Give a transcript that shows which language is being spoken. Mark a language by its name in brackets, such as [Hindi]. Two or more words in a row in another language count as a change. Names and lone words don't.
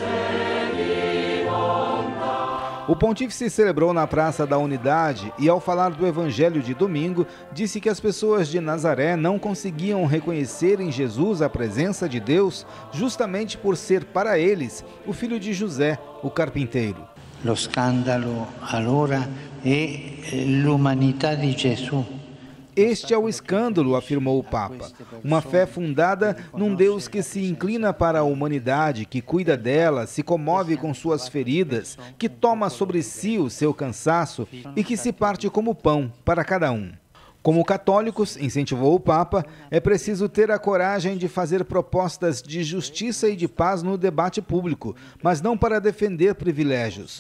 [Portuguese] O pontífice celebrou na Praça da Unidade e, ao falar do Evangelho de domingo, disse que as pessoas de Nazaré não conseguiam reconhecer em Jesus a presença de Deus justamente por ser para eles o filho de José, o carpinteiro. [Italian] Lo scandalo allora è l'umanità di Gesù. [Portuguese] Este é o escândalo, afirmou o Papa. Uma fé fundada num Deus que se inclina para a humanidade, que cuida dela, se comove com suas feridas, que toma sobre si o seu cansaço e que se parte como pão para cada um. Como católicos, incentivou o Papa, é preciso ter a coragem de fazer propostas de justiça e de paz no debate público, mas não para defender privilégios.